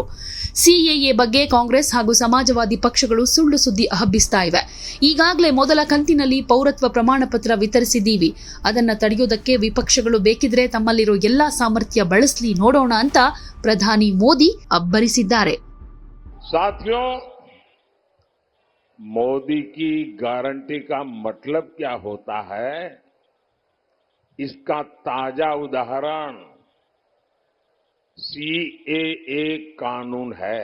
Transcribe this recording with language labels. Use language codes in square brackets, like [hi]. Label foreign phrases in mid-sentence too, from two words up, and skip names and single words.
[kn] ಸಿಎಎ ಬಗ್ಗೆ ಕಾಂಗ್ರೆಸ್ ಹಾಗೂ ಸಮಾಜವಾದಿ ಪಕ್ಷಗಳು ಸುಳ್ಳು ಸುದ್ದಿ ಹಬ್ಬಿಸ್ತಾ ಇವೆ. ಈಗಾಗಲೇ ಮೊದಲ ಕಂತಿನಲ್ಲಿ ಪೌರತ್ವ ಪ್ರಮಾಣ ಪತ್ರ ವಿತರಿಸಿದ್ದೀವಿ. ಅದನ್ನ ತಡೆಯೋದಕ್ಕೆ ವಿಪಕ್ಷಗಳು ಬೇಕಿದ್ರೆ ತಮ್ಮಲ್ಲಿರೋ ಎಲ್ಲಾ ಸಾಮರ್ಥ್ಯ ಬಳಸಲಿ ನೋಡೋಣ ಅಂತ ಪ್ರಧಾನಿ ಮೋದಿ ಅಬ್ಬರಿಸಿದ್ದಾರೆ. [hi] साथियों, मोदी की गारंटी का मतलब क्या होता है, इसका ताजा उदाहरण सीएए कानून है।